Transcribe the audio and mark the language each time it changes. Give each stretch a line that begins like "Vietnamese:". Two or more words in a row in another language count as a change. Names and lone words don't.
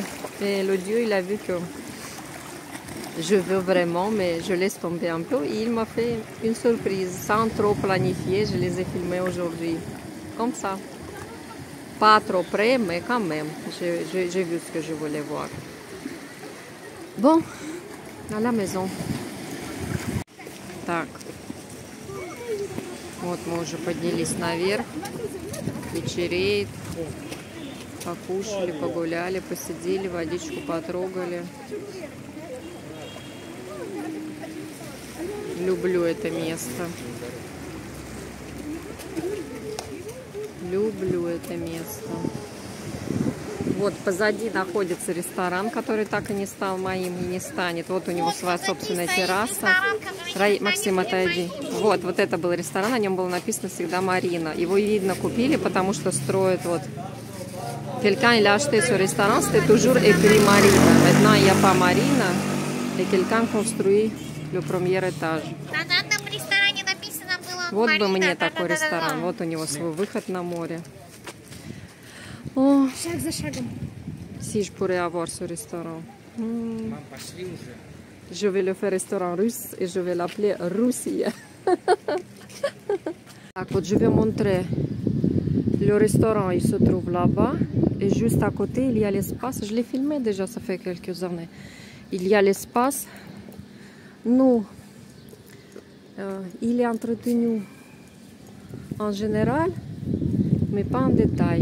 French: Et le Dieu, il a vu que je veux vraiment, mais je laisse tomber un peu. Et il m'a fait une surprise, sans trop planifier. Je les ai filmés aujourd'hui, comme ça. Pas trop près, mais quand même, j'ai vu ce que je voulais voir. Bon, à la maison.
Russian: Так, вот мы уже поднялись наверх, вечереет, покушали, погуляли, посидели, водичку потрогали. Люблю это место. Люблю это место. Вот позади находится ресторан, который так и не стал моим и не станет. Вот у него своя собственная терраса. Максим, отойди. Вот это был ресторан, на нем было написано всегда Марина. Его, видно, купили, потому что строят вот.
French: Quelqu'un il a acheté ce restaurant, c'était toujours écrit Marina. Maintenant il n'y a pas Marina, et quelqu'un construit le premier étage.
Russian: Вот бы мне такой ресторан. Вот у него свой выход на море.
French: Oh,
Russian: Шаг за шагом.
French: si je pourrais avoir ce restaurant. Je vais le faire restaurant russe et je vais l'appeler Russie.
Russian: Так, вот
French: je vais montrer. Le restaurant, il se trouve là-bas. Et juste à côté, il y a l'espace. Je l'ai filmé déjà, ça fait quelques années. Il y a l'espace. Nous, il est entretenu en général, mais pas en détail.